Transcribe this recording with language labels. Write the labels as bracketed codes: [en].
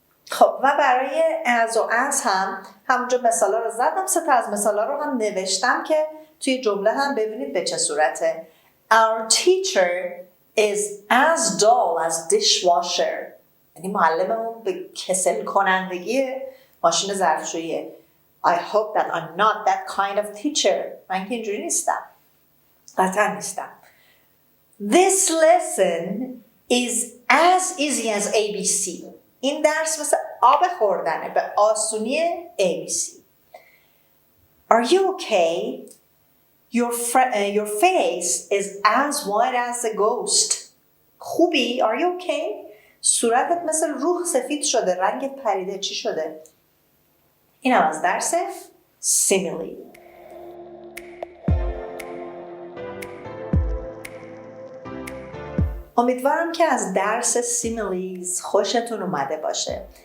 [fa] خب و برای از و از هم همونجا مثالا رو زدم، 3 تا از مثالا رو هم نوشتم که توی جمله هم ببینید به چه صورته. [en] Our teacher is as dull as dishwasher، [fa] یعنی معلممون به کسل کنندگی ماشین ظرفشوییه. [en] I hope that I'm not that kind of teacher، [fa] من که اینجوری نیستم، قطعا نیستم. [en] This lesson is as easy as ABC، [fa] این درس مثل آب خوردنه، به آسونی ABC. [en] Are you okay? Your face is as white as a ghost. [fa] خوبی؟ [en] Are you okay? [fa] صورتت مثل روح سفید شده، رنگت پریده، چی شده؟ این هم از درس سیمیلی. امیدوارم که از درس سیمیلیز خوشتون اومده باشه.